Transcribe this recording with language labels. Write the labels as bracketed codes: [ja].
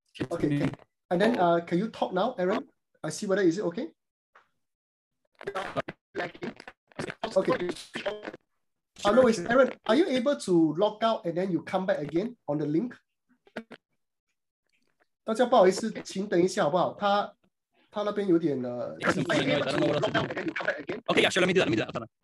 [en] Okay. And then can you talk now, Aaron? I see whether is it okay? Okay. No, it's Aaron. Are you able to log out and then you come back again on the link? [zh] 大家不好意思，请等一下好不好？他那边有点 [en] Okay, yeah, sure. Let me do that.